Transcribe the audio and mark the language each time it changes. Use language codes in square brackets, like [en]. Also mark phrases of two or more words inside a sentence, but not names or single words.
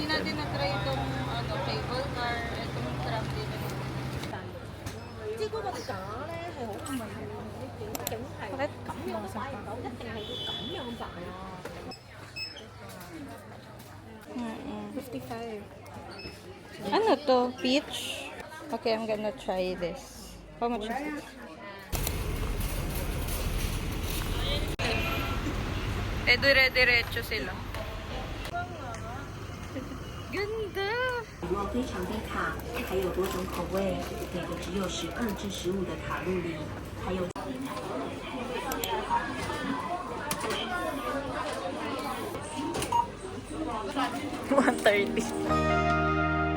[tl] Hindi natin na-try itong [en] cable car, [tl] itong trap din. Bakit? 55. Ano to? Peach? [en] Okay, I'm gonna try this. How much is it? [tl] Dire-diretso sila. Ganda! [zh] 果非常低卡，还有多种口味，每个只有12至15的卡路里，还有。 130.